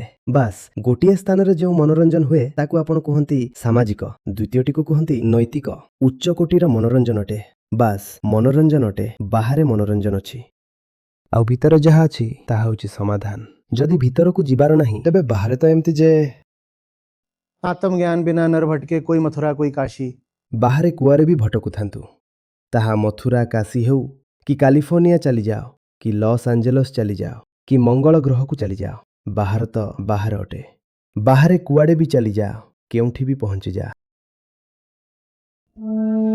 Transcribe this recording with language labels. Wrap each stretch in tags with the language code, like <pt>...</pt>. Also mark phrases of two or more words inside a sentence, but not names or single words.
<or>ବାସ୍, ଗୋଟିଏ ସ୍ଥାନରେ ଯେଉଁ ମନୋରଞ୍ଜନ ହୁଏ ତାକୁ ଆପଣ କୁହନ୍ତି ସାମାଜିକ, ଦ୍ୱିତୀୟଟିକୁ କୁହନ୍ତି ନୈତିକ। ଉଚ୍ଚ କୋଟିର ମନୋରଞ୍ଜନ ଅଟେ, ବାସ୍ ମନୋରଞ୍ଜନ ଅଟେ, ବାହାରେ ମନୋରଞ୍ଜନ ଅଛି। ଆଉ ଭିତରେ ଯାହା ଅଛି ତାହା ହେଉଛି ସମାଧାନ। ଯଦି ଭିତରକୁ ଯିବାର ନାହିଁ, ତେବେ ବାହାରେ ତ ଏମିତି ଯେ</or> <hi>आत्मज्ञान बिना नर भटके कोई मथुरा कोई काशी।</hi> <or>ବାହାରେ କୁଆଡ଼େ ବି ଭଟକୁଥାନ୍ତୁ, ତାହା ମଥୁରା କାଶୀ ହେଉ କି କାଲିଫର୍ଣ୍ଣିଆ ଚାଲିଯାଅ କି ଲସ୍ ଆଞ୍ଜେଲସ୍ ଚାଲିଯାଅ କି ମଙ୍ଗଳ ଗ୍ରହକୁ ଚାଲିଯାଅ, ବାହାର ତ ବାହାର ଅଟେ। ବାହାରେ କୁଆଡ଼େ ବି ଚାଲିଯାଅ, କେଉଁଠି ବି ପହଞ୍ଚିଯାଅ।</or>